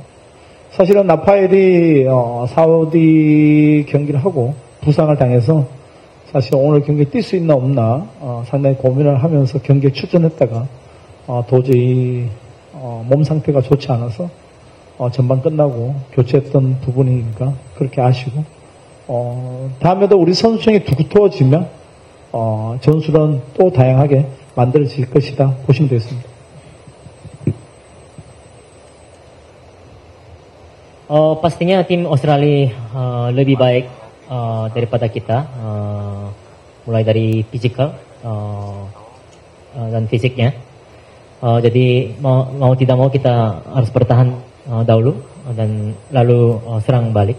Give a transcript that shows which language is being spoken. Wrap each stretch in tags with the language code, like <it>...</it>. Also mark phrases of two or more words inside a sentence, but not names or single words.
<ko>사실은 나파엘이 사우디 경기를 하고 부상을 당해서 사실 오늘 경기에 뛸 수 있나 없나 상당히 고민을 하면서 경기에 출전했다가 도저히 몸 상태가 좋지 않아서 전반 끝나고 교체했던 부분이니까 그렇게 아쉬고, 다음에도 우리 선수 중에 두터워지면 전술은 또 다양하게 만들어질 것이다 보시면 되겠습니다.</ko> <id>Pastinya tim Australia lebih baik daripada kita, mulai dari physical dan fisiknya. Jadi mau tidak mau kita harus bertahan dahulu dan lalu serang balik.</id>